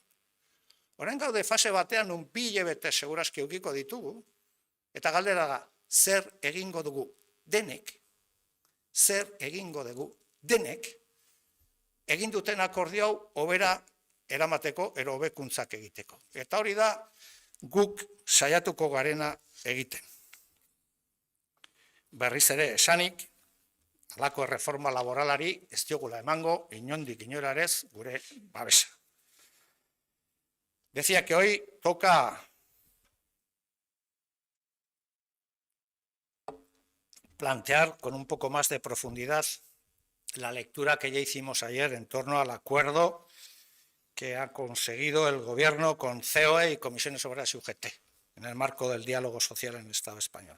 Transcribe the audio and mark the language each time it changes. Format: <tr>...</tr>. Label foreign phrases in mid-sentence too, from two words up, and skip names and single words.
<eu>Orain gaude fase batean un 2 hilabete segurazki edukiko ditugu, eta galdera da, zer egingo dugu denek, zer egingo dugu denek, egin duten akordio hau hobera eramateko ero hobekuntzak egiteko. Eta hori da guk saiatuko garena egiten. Berriz ere esanik, halako erreforma laboralari ez diogula emango, inondik inorarez gure babesa.</eu> <es>Decía que hoy toca plantear con un poco más de profundidad la lectura que ya hicimos ayer en torno al acuerdo que ha conseguido el gobierno con COE y Comisiones Obreras y UGT en el marco del diálogo social en el Estado español.</es>